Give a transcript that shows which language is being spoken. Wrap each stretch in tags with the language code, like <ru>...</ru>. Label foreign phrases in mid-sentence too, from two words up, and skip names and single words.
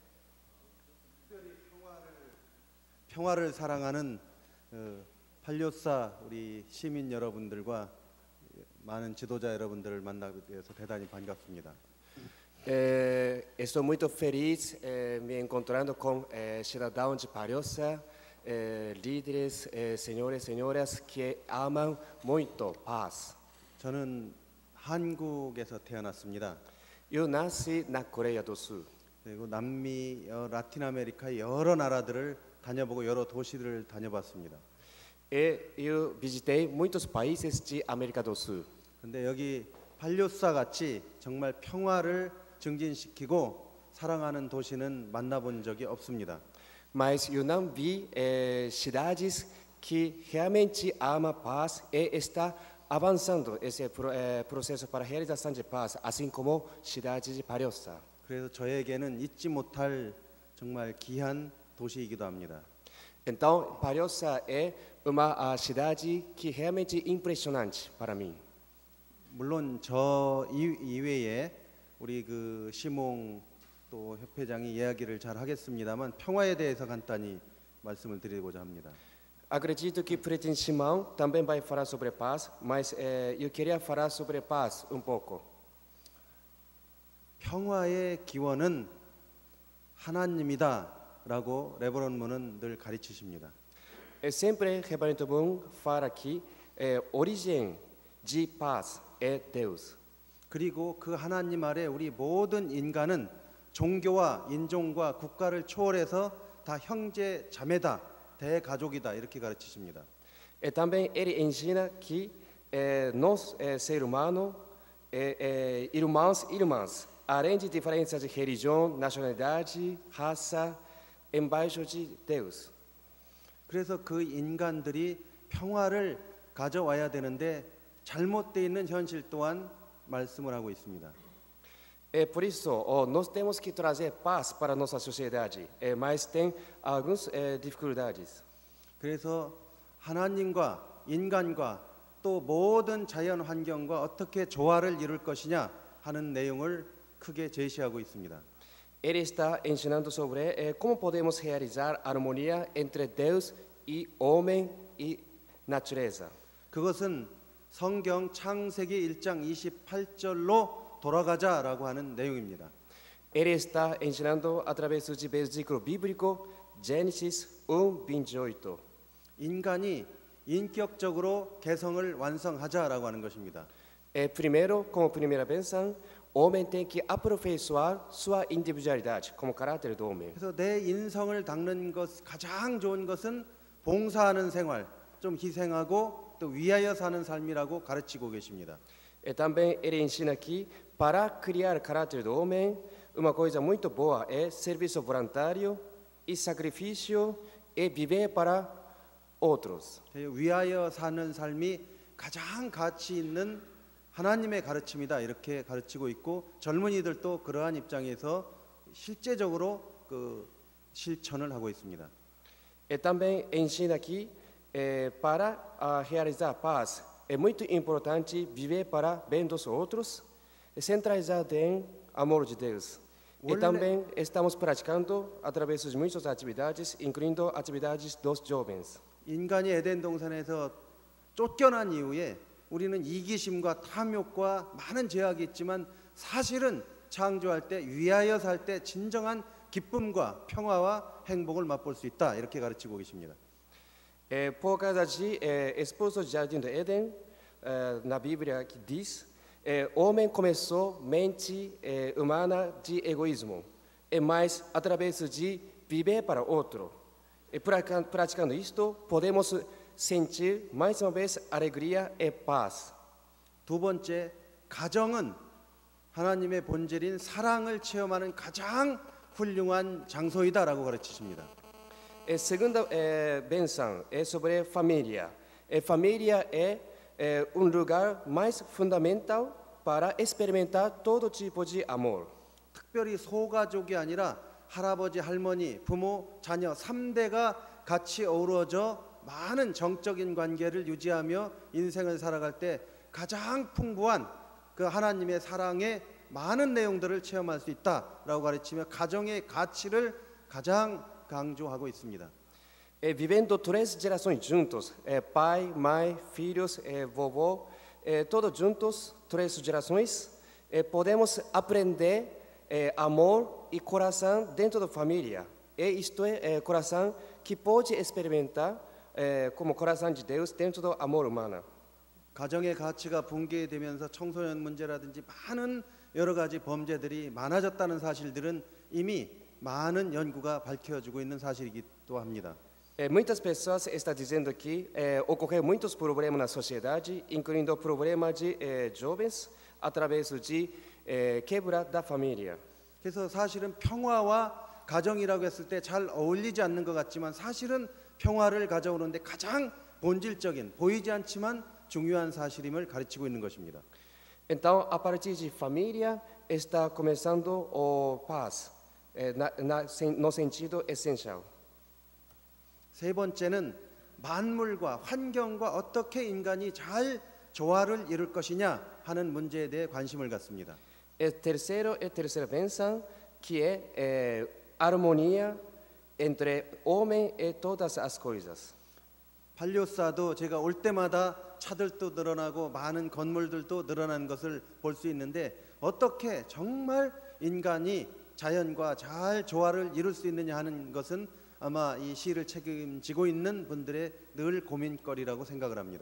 <ko>평화를 사랑하는 팔료사 우리 시민 여러분들과 많은 지도자 여러분들을 만나게 돼서 대단히 반갑습니다.</ko> <pt>Estou muito feliz me encontrando com cidadãos de Palhoça, líderes, senhores e senhoras que amam muito paz.</pt> <ko>저는 한국에서 태어났습니다.</ko> <pt>Eu nasci na Coreia do Sul.</pt> <ko>그리고 남미, 라틴 아메리카 여러 나라들을 다녀보고 여러 도시들을 다녀봤습니다.</ko> <pt>Eu visitei muitos países de América do Sul.</pt> <ko>근데 여기 팔료사 같이 정말 평화를 증진시키고 사랑하는 도시는 만나본 적이 없습니다.</ko> <pt>Mas eu não vi cidades que realmente amam a paz e está avançando esse processo para a realização de paz, assim como cidade de Palhoça.</pt> <ko>그래서 저에게는 잊지 못할 정말 귀한 도시이기도 합니다.</ko> <pt>Então, Palhoça é uma cidade que realmente é impressionante para mim.</pt> <ko>물론 저 이외에 우리 그 시몽 또 협회장이 이야기를 잘 하겠습니다만 평화에 대해서 간단히 말씀을 드리고자 합니다.</ko> <pt>Acredito que o presidente Simão também vai falar sobre paz, mas eu queria falar sobre paz um pouco.</pt> <ko>평화의 기원은 하나님이다라고 레버넌 문은 늘 가르치십니다.</ko> <pt>Sempre Reverendo Moon fala que a origem de paz é Deus.</pt> <ko>그리고 그 하나님 아래 우리 모든 인간은 종교와 인종과 국가를 초월해서 다 형제 자매다, 대가족이다 이렇게 가르치십니다.</ko> <pt>E também ele ensina que nós, ser humano, irmãos e irmãs, além de diferenças de religião, nacionalidade, raça, embaixo de Deus.</pt> <ko>그래서 그 인간들이 평화를 가져와야 되는데 잘못되어 있는 현실 또한 말씀을 하고 있습니다.</ko> <pt>É por isso, nós temos que trazer paz para a nossa sociedade, mas tem algumas dificuldades.</pt> <ko>그래서 하나님과 인간과 또 모든 자연 환경과 어떻게 조화를 이룰 것이냐 하는 내용을 크게 제시하고 있습니다.</ko> <pt>Ele está ensinando sobre como podemos realizar a harmonia entre Deus e homem e natureza.</pt> <ko>그것은 성경 창세기 1장 28절로 돌아가자라고 하는 내용입니다.</ko> <pt>Ele está ensinando através do versículo bíblico Gênesis 1:28.</pt> <ko>인간이 인격적으로 개성을 완성하자라고 하는 것입니다.</ko> <pt>Primeiro, como primeira benção, o homem tem que aperfeiçoar sua individualidade como caráter do homem.</pt> <ko>그래서 내 인성을 닦는 것 가장 좋은 것은 봉사하는 생활, 좀 희생하고 또 위하여 사는 삶이라고 가르치고 계십니다.</ko> <pt>E também ele ensina que para criar caráter do homem, uma coisa muito boa é serviço voluntário e sacrifício e viver para outros.</pt> <ko>위하여 사는 삶이 가장 가치 있는 하나님의 가르침이다 이렇게 가르치고 있고 젊은이들도 그러한 입장에서 실제적으로 그 실천을 하고 있습니다.</ko> <pt>E também ensina que para realizar paz é muito importante viver para bem dos outros, centralizado em amor de Deus. E também estamos praticando através de muitas atividades, incluindo atividades dos jovens.</pt> <ko>인간이 에덴 동산에서 쫓겨난 이후에 우리는 이기심과 탐욕과 많은 제약이 있지만 사실은 창조할 때 위하여 살 때 진정한 기쁨과 평화와 행복을 맛볼 수 있다 이렇게 가르치고 계십니다.</ko> <pt>Por causa de expulso do jardim do Éden, na Bíblia que diz, o homem começou mente humana de egoísmo, mas através de viver para outro. E praticando isto, podemos sentir mais uma vez alegria e paz.</pt> <ko>두 번째, 가정은 하나님의 본질인 사랑을 체험하는 가장 훌륭한 장소이다라고 가르치십니다.</ko> <pt>A segunda benção é sobre família. Família é lugar mais fundamental para experimentar todo tipo de amor.</pt> <ko>특별히 소가족이 아니라 할아버지, 할머니, 부모, 자녀 3대가 같이 어우러져 많은 정적인 관계를 유지하며 인생을 살아갈 때 가장 풍부한 그 하나님의 사랑의 많은 내용들을 체험할 수 있다라고 가르치며 가정의 가치를 가장 강조하고 있습니다.</ko> <pt>Vivendo três gerações juntos, pai, mãe, filhos, vovô, todos juntos, três gerações, podemos aprender amor e coração dentro da família. Isto é coração que pode experimentar como coração de Deus dentro do amor humano.</pt> <ko>가정의 가치가 붕괴되면서 청소년 문제라든지 많은 여러 가지 범죄들이 많아졌다는 사실들은 이미 많은 연구가 밝혀지고 있는 사실이기도 합니다.</ko> <pt>Muitas pessoas estão dizendo que ocorreu muitos problemas na sociedade, incluindo problemas de jovens, através de quebra da família.</pt> <ko>그래서 사실은 평화와 가정이라고 했을 때 잘 어울리지 않는 것 같지만 사실은 평화를 가져오는데 가장 본질적인 보이지 않지만 중요한 사실임을 가르치고 있는 것입니다.</ko> <pt>Então, a partir de família, está começando a paz, no sentido essencial.</pt> <ko>세 번째는 만물과 환경과 어떻게 인간이 잘 조화를 이룰 것이냐 하는 문제에 대해 관심을 갖습니다.</ko> <pt>Terceira pensam que é harmonia entre homem e todas as coisas.</pt> <ko>발료사도 제가 올 때마다 차들도 늘어나고 많은 건물들도 늘어난 것을 볼 수 있는데 어떻게 정말 인간이 자연과 잘 조화를 이룰 수 있느냐 하는 것은 아마 이 시를 책임지고 있는 분들의 늘 고민거리라고 생각을 합니다.</ko>